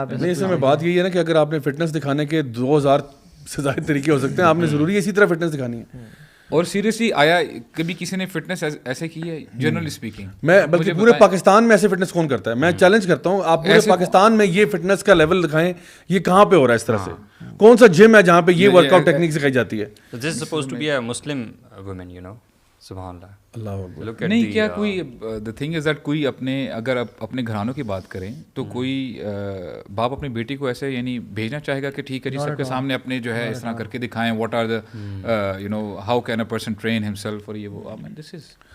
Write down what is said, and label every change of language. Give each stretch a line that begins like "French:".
Urdu: نہیں, اس میں بات یہی ہے نا کہ اگر آپ نے فٹنس دکھانے کے 2000 سے زائد طریقے ہو سکتے ہیں, آپ نے ضروری اسی طرح فٹنس دکھانی ہے. اور سیریسلی آیا کبھی کسی نے فٹنس ایسے کی ہے
English: Generally speaking?
Urdu: میں بلکہ پورے پاکستان میں ایسے فٹنس کون کرتا ہے؟ میں چیلنج کرتا ہوں آپ پورے پاکستان میں یہ فٹنس کا لیول دکھائیں, یہ کہاں پہ ہو رہا ہے اس طرح سے؟ کون سا جم ہے جہاں پہ یہ ورک آؤٹ ٹیکنیک سکھائی جاتی ہے؟
English: This is supposed to be a Muslim woman, you know.
Arabic: سبحان اللہ.
Urdu: نہیں کیا کوئی
English: the thing is that
Urdu: کوئی اپنے اگر اپنے گھرانوں کی بات کریں تو کوئی باپ اپنی بیٹی کو ایسے یعنی بھیجنا چاہے گا کہ ٹھیک ہے جی سب کے سامنے اپنے جو ہے اس طرح کر کے دکھائیں
English: what are the you know how can a person train himself,
Urdu: اور یہ وہ
English: this is